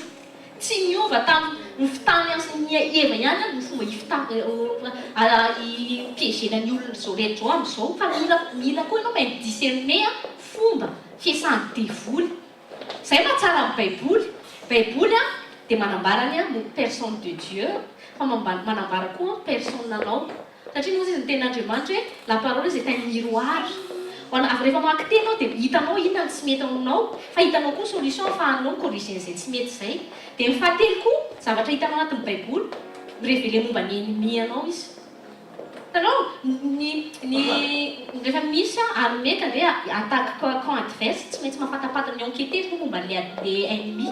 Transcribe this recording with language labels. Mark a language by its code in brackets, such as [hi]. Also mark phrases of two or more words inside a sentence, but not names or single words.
[mg] Tsy miova tamin'ny fitany an'ny Eva ihany ny fomba hipiégenany olona izao rehetra ao amin'izao. Fa mila koa ianao mahay discerner fomba fiasan'ny devoly. Izay mahatsara amin'ny Baiboly. Baiboly dia manambarany ny [fr] personne de Dieu [mg] fa manambara koa personne anao. Satria moa izy ny tenin'Andriamanitra hoe [fr] la parole [mg] izy [fr] est un miroir. [mg] Rehefa mamaky teny anao dia hitanao inona ny tsy mety aminao, fa hitanao koa solution ahafahanao micorriger izay tsy mety izay. Dia ny fahatelo koa zavatra hitanao anatin'ny Baiboly mirévélé momba ny ennemi anao izy. Hitanao rehefa misy armée ka dia attaque [fr] camp adverse [mg] tsy maintsy mafatapatana ny enquêter momba [fr] le ennemi.